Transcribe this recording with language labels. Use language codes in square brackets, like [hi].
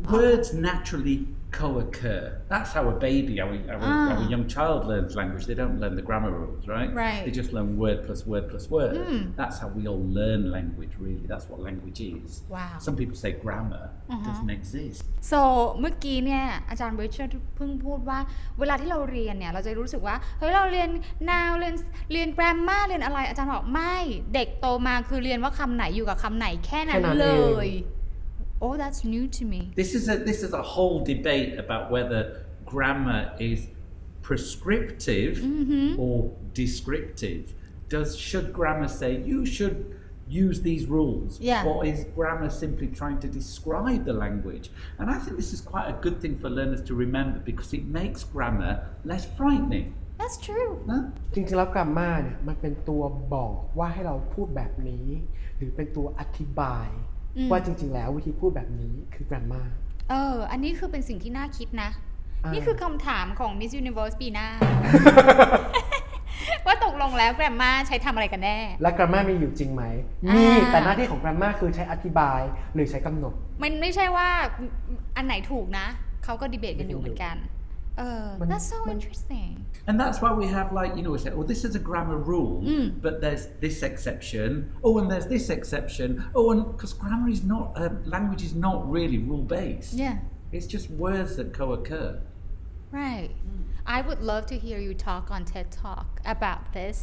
[en] Words naturally co-occur. That's how a baby, how a young child learns language. They don't learn the grammar rules, right? Right. They just learn word plus word plus word. That's how we all learn language, really. That's what language is. Wow. Some people say grammar doesn't exist. [th] So เมื่อกี้เนี่ยอาจารย์ริชาร์ดเพิ่งพูดว่าเวลาที่เราเรียนเนี่ยเราจะรู้สึกว่าเฮ้ยเราเรียน noun เรียน grammar เรียนอะไรอาจารย์บอกไม่เด็กโตมาคือเรียนว่าคำไหนอยู่กับคำไหนแค่นั้นเลย [en] Oh that's new to me. This is a whole debate about whether grammar is prescriptive or descriptive. Should grammar say you should use these rules, or is grammar simply trying to describe the language? And I think this is quite a good thing for learners to remember because it makes grammar less frightening. That's true. [th] จริงๆแล้ว grammar เนี่ยมันเป็นตัวบอกว่าให้เราพูดแบบนี้หรือเป็นตัวอธิบายว่าจริงๆแล้ววิธีพูดแบบนี้คือ grammar อันนี้คือเป็นสิ่งที่น่าคิดนะนี่คือคำถามของ Miss Universe ปีหน้า ว่าตกลงแล้ว grammar ใช้ทำอะไรกันแน่ และ grammar มีอยู่จริงไหมมีแต่หน้าที่ของ grammar คือใช้อธิบายหรือใช้กำหนด มันไม่ใช่ว่าอันไหนถูกนะเขาก็ดีเบตกันอยู่เหมือนกัน [en] That's so interesting. And that's why we have we say, oh, this is a grammar rule, but there's this exception. Oh, and there's this exception. Oh, and because grammar is not, language is not really rule-based. Yeah. It's just words that co-occur. Right. I would love to hear you talk on TED Talk about this.